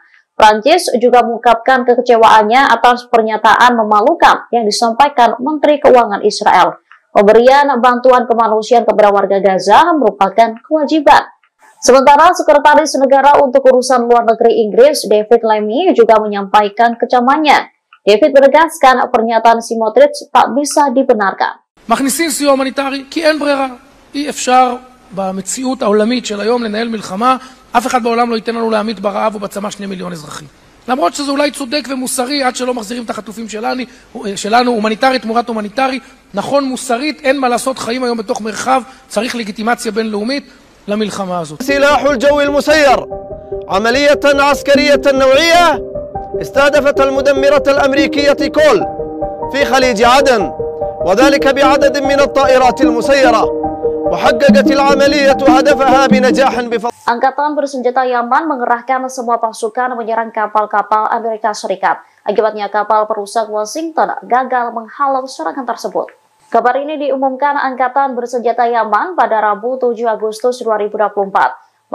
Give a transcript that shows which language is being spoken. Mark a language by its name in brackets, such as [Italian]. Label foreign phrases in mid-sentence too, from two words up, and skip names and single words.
[Indonesian] Prancis juga mengungkapkan kekecewaannya atas pernyataan memalukan yang disampaikan Menteri Keuangan Israel. Pemberian bantuan kemanusiaan kepada warga Gaza merupakan kewajiban. Sementara Sekretaris Negara untuk Urusan Luar Negeri Inggris, David Lammy, juga menyampaikan kecamannya. David menegaskan pernyataan Smotrich tak bisa dibenarkan. [Hebrew] מכניסים סיוע הומניטרי כי אין ברירה. אי אפשר במציאות העולמית של היום לנהל מלחמה. אף אחד בעולם לא ייתן לנו להמית ברעב ובצמא 2 מיליון אזרחים. למרות שזה אולי צודק ומוסרי עד שלא מחזירים את החטופים שלנו, הומניטרית תמורת הומניטרי, נכון מוסרית, אין מה לעשות, חיים היום בתוך מרחב, צריך לגיטימציה בינלאומית למלחמה הזאת. [Arabic] سلاح الجو المسير عملية عسكرية نوعية استهدفت المدمرة الأمريكية كول في خليج عدن وذلك بعدد من الطائرات المسيرة وحققت العملية هدفها بنجاح بفضل. [Indonesian] Angkatan bersenjata Yaman mengerahkan semua pasukan menyerang kapal-kapal Amerika Serikat. Akibatnya kapal perusak Washington gagal menghalau serangan tersebut. Kabar ini diumumkan Angkatan bersenjata Yaman pada Rabu 7 Agustus 2024.